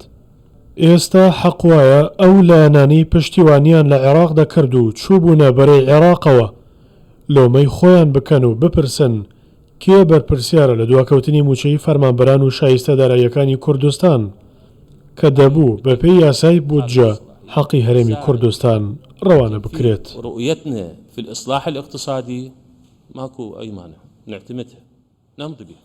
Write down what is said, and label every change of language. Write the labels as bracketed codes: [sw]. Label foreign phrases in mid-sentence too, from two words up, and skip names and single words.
[ckb] ئێستا حەق وایە ئەو لایەنانەی پشتیوانیان لە عێراق دەکرد و چووبوونە بەرەی عێراقەوە لۆمەی خۆیان بکەن و بپرسن کێ بەرپرسیارە لە دواکەوتنی موچەی فەرمانبەران و شایستە داراییەکانی کوردستان کە دەبوو بەپێی یاسای بودجە حەقی هەرێمی کوردستان ڕەوانە بکرێت. [ar] رؤيتنا في الإصلاح الاقتصادي ماكو أي مانع نعتمدها نمضي بها.